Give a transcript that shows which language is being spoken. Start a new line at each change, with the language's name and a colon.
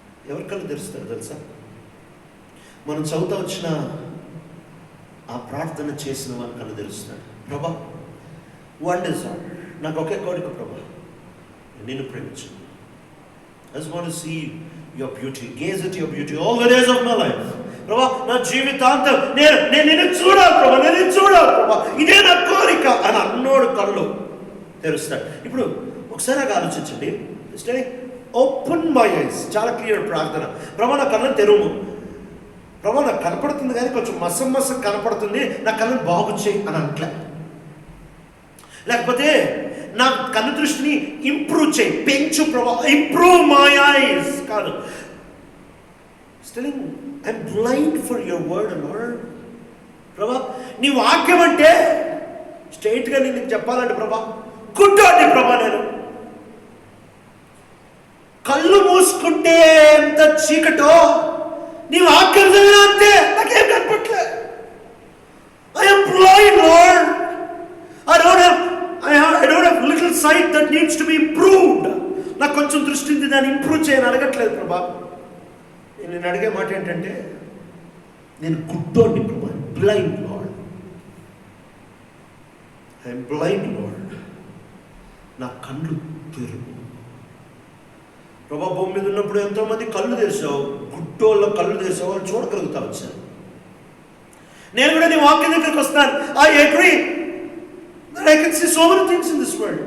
Telugu: ఎవరి కళ్ళు తెరుస్తారు తెలుసా? మనం చదువుతా వచ్చిన ఆ ప్రార్థన చేసిన వారి కళ్ళు తెరుస్తాడు. ప్రభా, వన్ డిజైర్, నాకు ఒకే కోరిక ప్రభా, నిన్ను ప్రేమించు.
English: I just want to see your beauty, gaze at your beauty all the days of my life.
Telugu: ప్రభా, నా జీవితాంతం నేను నిన్ను చూడాలి ప్రభా, నేను చూడాలి ప్రభా, ఇదే నా కోరిక అని అన్నోడు కళ్ళు తెరుస్తాడు. ఇప్పుడు ఒకసారి ఆలోచించండి. ఓపెన్ మై ఐస్, చాలా క్లియర్ ప్రార్థన. ప్రభా, నా కళ్ళను తెరువు. ప్రభా, నాకు కనపడుతుంది కానీ కొంచెం మసం కనపడుతుంది, నా కళ్ళను బాగు చేయి అని అంట్లే. లేకపోతే నా కన్ను దృష్టిని ఇంప్రూవ్ చేయి, పెంచు ప్రభా, ఇంప్రూవ్ మై ఐస్ కాదు. స్టిలింగ్ I'm blind for your word lord. ప్రభా, నీ వాక్యం అంటే స్ట్రైట్గా నేను చెప్పాలంటే ప్రభా, గుడ్డోని ప్రభా, నేను కళ్ళు మూసుకుంటే ఎంత చీకటో నీ వాక్యం చదివినా అంతే, నాకేం కనపట్లే.
English: I'm blind lord. I don't have little sight that needs to be improved.
Telugu: నాకు కొంచెం దృష్టి ఉంది, దాన్ని ఇంప్రూవ్ చేయని అడగట్లేదు ప్రభా. నేను అడిగే మాట ఏంటంటే, నేను గుడ్డోని ప్రభా, blind lord. I'm blind lord, నా కళ్ళు తెరువు ప్రభా. భూమి మీద ఉన్నప్పుడు ఎంతో మంది కళ్ళు తెరిచావు, గుడ్డోళ్ళ కళ్ళు తెరిచావు, వాళ్ళు చూడగలుగుతా వచ్చాను. నేను కూడా నీ వాక్యం దగ్గరికి వస్తాను.
English: I agree that I can see so many things in this world.